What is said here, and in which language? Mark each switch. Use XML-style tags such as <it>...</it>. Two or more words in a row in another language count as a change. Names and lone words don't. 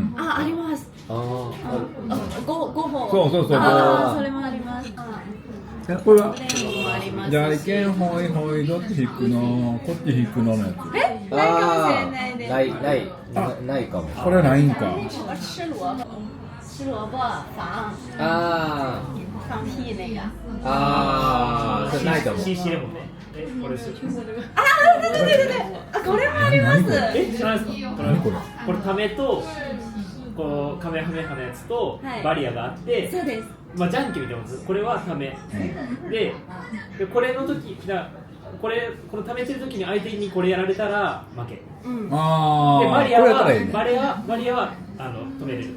<ja>あります。5本。そう。それもあります。これはじゃんけんほいほいどっち引くのこっち引くののやつ。ないかもしれないです。ないかも。これはないんか。</ja> <zh>吃萝卜放屁那个。</zh> <ja>それないかも。 CC レモンね。これです。出て。これもあります。何これ？これためとこうカメハメハのやつとバリアがあって、そうです。じゃんけんみたいなもんです。これはため、でこれの時このためてる時に相手にこれやられたら負け。でバリアは止めれる。</ja>